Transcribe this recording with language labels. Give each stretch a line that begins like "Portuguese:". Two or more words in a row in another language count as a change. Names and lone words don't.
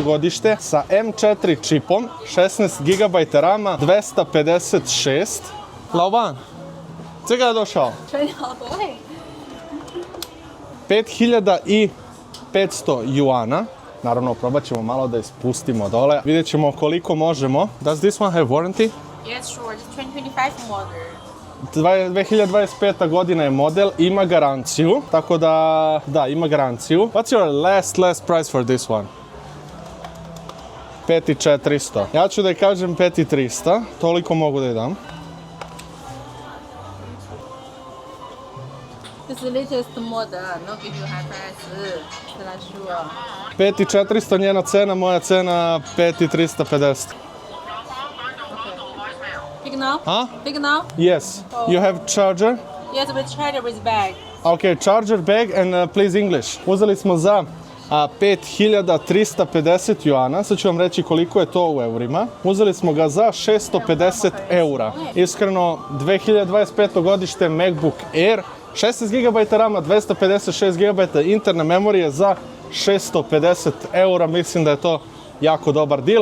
Serbian: godište sa M4 čipom, 16 GB rama, 256. Laoban, čega je došao? 5500 juana. Naravno, probat ćemo malo da ispustimo dole. Vidjet ćemo koliko možemo.
English: Does this one have warranty? Yes, sure. It's 2025 model.
Serbian: 2025. godina je model, ima garanciju, tako da, ima garanciju.
English: What's your last price for this one? 5400.
Serbian: Ja ću da je kažem 5300, toliko mogu da je dam.
English: This is the latest model, no give you high price.
Serbian: 5400 njena cena, moja cena 5350.
English: Pick now? Huh? Pick now? Yes. You have charger? Yes, with charger with bag. Okay, charger bag and please English.
Serbian: Uzeli smo za 5350 juana, sad ću vam reći koliko je to u eurima. Uzeli smo ga za 650 eura. Iskreno, 2025. godište MacBook Air, 16 GB rama, 256 GB interne memorije za 650 eura, mislim da je to jako dobar deal.